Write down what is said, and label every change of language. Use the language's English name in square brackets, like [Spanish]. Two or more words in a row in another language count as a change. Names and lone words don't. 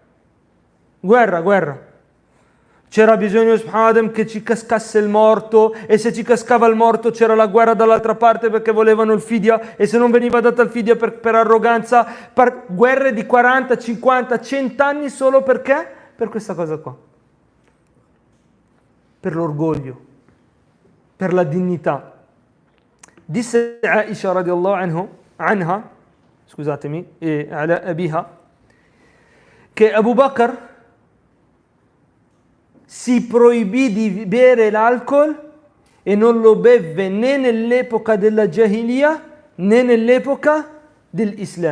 [Italian] C'era bisogno che ci cascasse il morto e se ci cascava il morto c'era la guerra dall'altra parte perché volevano il fidya e se non veniva data il fidya per arroganza, guerre di 40, 50, 100 anni solo perché? Per questa cosa qua. Per l'orgoglio, per la dignità. Disse Aisha [Arabic] رضي الله عنها, [Italian] scusatemi, e [Arabic] على أبيها, [Italian] che Abu Bakr si proibì di bere l'alcol e non lo beve né nell'epoca della Jahiliya né nell'epoca dell'Islam.